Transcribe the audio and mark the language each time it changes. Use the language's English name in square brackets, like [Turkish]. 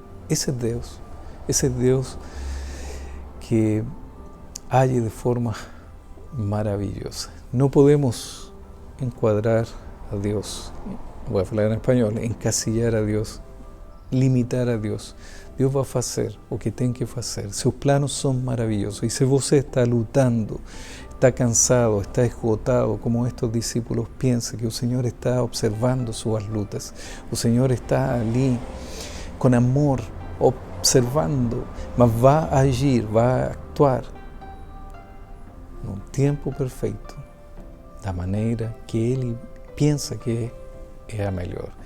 [Portuguese] Esse é Deus que age de forma maravillosa. [Spanish] No podemos encuadrar a Dios, voy a hablar en español, encasillar a Dios, limitar a Dios. [Portuguese] Deus vai fazer o que tem que fazer. Seus planos são maravilhosos. E se você está lutando, está cansado, está esgotado, como estes discípulos, piensa que o Senhor está observando suas lutas. O Senhor está ali com amor, observando, mas vai agir, vai actuar no tempo perfeito, da maneira que Ele pensa que é a melhor.